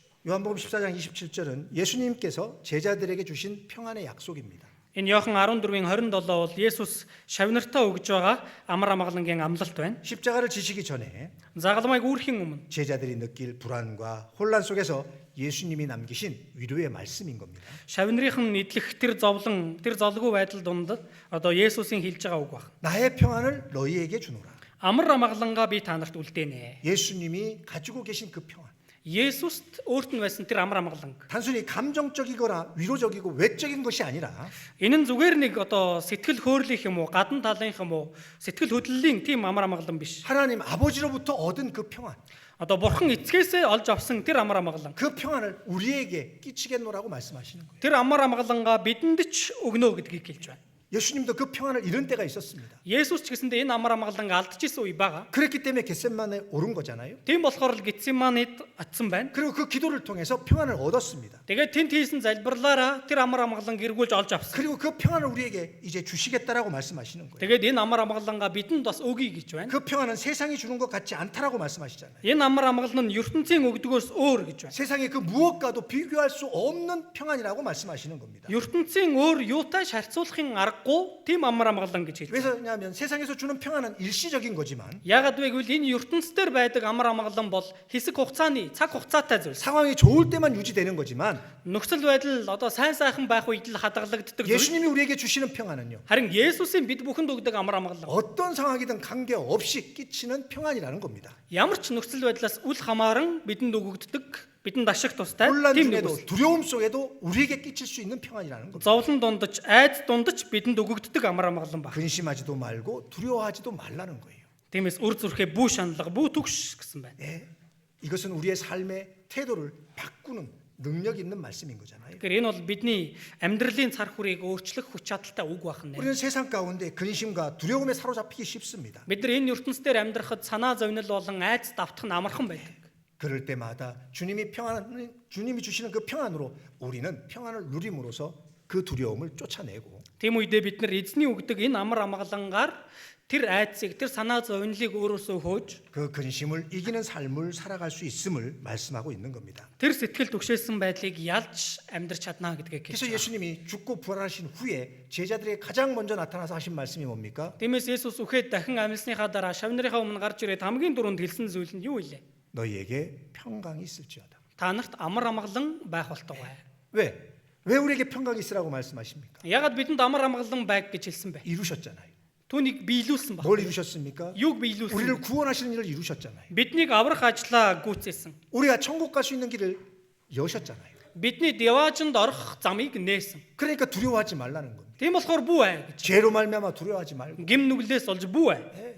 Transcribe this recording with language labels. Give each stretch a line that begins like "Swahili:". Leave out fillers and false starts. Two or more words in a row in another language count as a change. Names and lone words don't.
Korean: 요한복음 14장 27절은 예수님께서 제자들에게 주신 평안의 약속입니다.
Mongolian: Энэ Иохан 14-ийн 27 бол Есүс шавнартаа өгж байгаа амар амгалангийн амлалт байна.
Korean: 십자가를 지시기 전에
Mongolian: Загалмайг үүрхийн өмнө
Korean: 제자들이 느낄 불안과 혼란 속에서 예수님이 남기신 위로의 말씀인 겁니다.
Mongolian: шавнырийнхан нийтлэх тэр зовлон, тэр золгүй байдал дунд одоо Есүсийн хэлж байгаа үг баг.
Korean: 나의 평안을 너희에게 주노라.
Mongolian: Амар амгалангаа би та нарт үлдээнэ.
Korean: 예수님이 가지고 계신 그 평안.
Mongolian: Есүст өөрт нь байсан тэр амар амгаланг.
Korean: 단순히 감정적이거나 위로적이고 외적인 것이 아니라
Mongolian: Энэ нь зүгээр нэг одоо сэтгэл хөөрлөх юм уу, гадна талын юм уу, сэтгэл хөдлөлийн тийм амар амгалан биш.
Korean: 하나님 아버지로부터 얻은 그 평안.
Mongolian: Одоо бурхан эцгээсээ олж авсан тэр амар амгалан.
Korean: 그 평안을 우리에게 끼치겠노라고 말씀하시는 거예요.
Mongolian: Тэр амар амгалангаа бидэнд ч өгнө гэдгийг хэлж байна.
Korean: 예수님도 그 평안을 잃은 때가 있었습니다.
Mongolian: Есүс ч гэсэндээ энэ амар амгалан алдчихсан үе байгаа.
Korean: 그랬기 때문에 겟세마네에 오른 거잖아요.
Mongolian: Тийм болохоор л Гетсеманед очсон байна.
Korean: 그리고 그 기도를 통해서 평안을 얻었습니다.
Mongolian: Тэгээд тэнд хийсэн залбирлаараа тэр амар амгалан эргүүлж олж авсан.
Korean: 그리고 그 평안을 우리에게 이제 주시겠다라고 말씀하시는 거예요.
Mongolian: Тэгээд энэ амар амгалангаа бидэнд бас өгье гэж байна.
Korean: 그 평안은 세상이 주는 것 같지 않다라고 말씀하시잖아요.
Mongolian: Энэ амар амгалан нь ертөнцийн өгдгөөс өөр гэж байна.
Korean: 세상의 그 무엇과도 비교할 수 없는 평안이라고 말씀하시는 겁니다.
Mongolian: ертөнцийн өөр юутай харьцуулахын аргагүй тийм амар амгалан гэж хэлж байна.
Korean: 왜냐하면 세상에서 주는 평안은 일시적인 거지만
Mongolian: Яагаад вэ гэвэл энэ ертөнцийн байдаг амар амгалан бол хэсэг хугацааны цаг хугацаатай зүйл.
Korean: 상황이 좋을 때만 유지되는 거지만
Mongolian: Нөхцөл байдал одоо сайн сайхан байх үед л хадгалагддаг зүйл.
Korean: 예수님이 우리에게 주시는 평안은요.
Mongolian: Харин Есүсийн бид бүхэнд өгдөг амар амгалан
Korean: 어떤 상황이든 관계없이 끼치는 평안이라는 겁니다.
Mongolian: ямар ч нөхцөл байдлаас үл хамааран бидэнд өгөгддөг, бидэнд ашиг тустай
Korean: 혼란
Mongolian: тийм
Korean: 중에도
Mongolian: нэг
Korean: 두려움 속에도 우리에게 끼칠 수 있는 평안이라는 겁니다.
Mongolian: зовлон дундаж, айд дундаж бидэнд өгөгддөг амар амгалан баг.
Korean: 근심하지도 말고 두려워하지도 말라는 거예요.
Mongolian: Тиймээс үр зүрхээ бүү шаналга, бүү түгш гэсэн байна.
Korean: 예, 이것은 우리의 삶의 태도를 바꾸는 능력 있는 말씀인 거잖아요.
Mongolian: Тэгэхээр энэ бол бидний амьдралын цар хүрээг өөрчлөх хүч чадалтай үг байна.
Korean: 우리는 세상 가운데 근심과 두려움에 사로잡히기 쉽습니다.
Mongolian: Бид нар энэ ертөнцийн дээр амьдрахад санаа зовнил болон айц давтах нь амархан байдаг.
Korean: 그럴 때마다 주님이 주시는 그 평안으로 우리는 평안을 누림으로써 그 두려움을 쫓아내고
Mongolian: Тийм үедээ бид нар эзний өгдөг энэ амар амгалангаар тэр айцыг, тэр санаа зовнилыг өөрөөсөө хөөж
Korean: 그 근심을 이기는 삶을 살아갈 수 있음을 말씀하고 있는 겁니다.
Mongolian: тэр сэтгэл түгшээсэн байдлыг ялж амьдрч чадна гэдгийг
Korean: 그래서
Mongolian: хэлж байна.
Korean: 예수님이 죽고 부활하신 후에 제자들에게 가장 먼저 나타나서 하신 말씀이 뭡니까?
Mongolian: Тиймээс Есүс үхээд дахин амьсныхаа дараа шавнырийнхаа өмнө гарч ирээд хамгийн түрүүнд хэлсэн зүйл нь юу вэ?
Korean: 너희에게 평강이 있을지어다.
Mongolian: Та нарт амар амгалан байх болтугай.
Korean: 왜? 왜 우리에게 평강이 있으라고 말씀하십니까?
Mongolian: Ягаад бидэнд амар амгалан байг гэж хэлсэн бэ?
Korean: 이루셨잖아요.
Mongolian: Түүнийг биелүүлсэн баг.
Korean: 뭘 이루셨습니까?
Mongolian: Юуг биелүүлсэн?
Korean: 우리를 구원하시는 일을 이루셨잖아요.
Mongolian: Биднийг аврах ажлаа гүйцээсэн.
Korean: 우리가 천국 갈 수 있는 길을 여셨잖아요.
Mongolian: Бидний деваажинд орох замыг нээсэн.
Korean: 그러니까 두려워하지 말라는 겁니다.
Mongolian: Тийм болохоор бүү ай гэж.
Korean: 죄로 말미암아 두려워하지 말고
Mongolian: Гим нүглээс олж бүү ай.